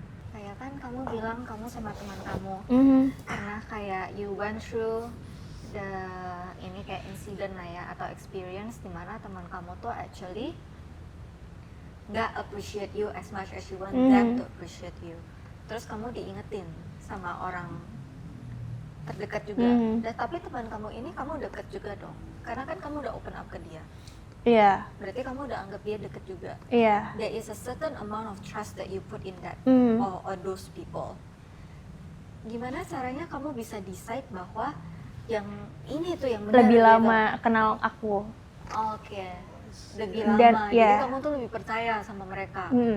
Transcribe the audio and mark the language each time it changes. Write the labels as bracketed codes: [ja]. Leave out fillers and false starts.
[id] Kayak kan kamu bilang kamu sama teman kamu karena kayak [en] you went through the [id] ini kayak insiden lah ya, atau experience dimana teman kamu tuh actually nggak [en] appreciate you as much as you want them to appreciate you. [id] Terus kamu diingetin sama orang terdekat juga. Dan tapi teman kamu ini kamu deket juga dong, karena kan kamu udah open up ke dia. Iya. Berarti kamu udah anggap dia deket juga. Iya. [en] There is a certain amount of trust that you put in that or those people. [id] Gimana caranya kamu bisa decide bahwa yang ini tuh yang benar Lebih gitu? lama kenal aku. Oke. Lebih lama. Dan, Jadi ya. kamu tuh lebih percaya sama mereka.